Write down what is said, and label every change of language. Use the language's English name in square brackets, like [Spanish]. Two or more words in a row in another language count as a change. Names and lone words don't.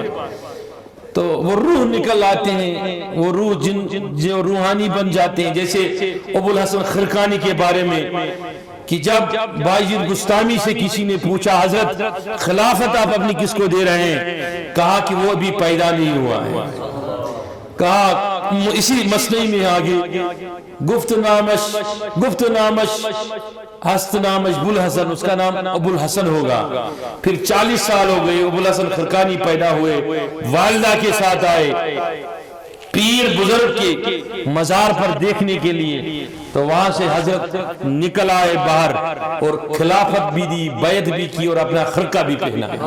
[Urdu] تو وہ روح نکل آتے ہیں، وہ روح جو روحانی بن جاتے ہیں، جیسے ابو الحسن خرقانی کے بارے میں کہ جب باجد بستامی سے کسی نے پوچھا حضرت خلافت آپ اپنی کس کو دے رہے ہیں؟ کہا کہ وہ ابھی پیدا نہیں ہوا ہے۔ کہا اسی مسئلے میں آگے [Persian] گفت نامش ہست نامش بلحسن، [Urdu] اس کا نام ابو الحسن ہوگا۔ پھر 40 سال ہو گئے، ابو الحسن خرقانی پیدا ہوئے، والدہ کے ساتھ آئے پیر بزرگ کے مزار پر دیکھنے کے لیے، تو وہاں سے حضرت نکل آئے باہر اور خلافت بھی دی، بیعت بھی کی اور اپنا خرقہ بھی پہنا۔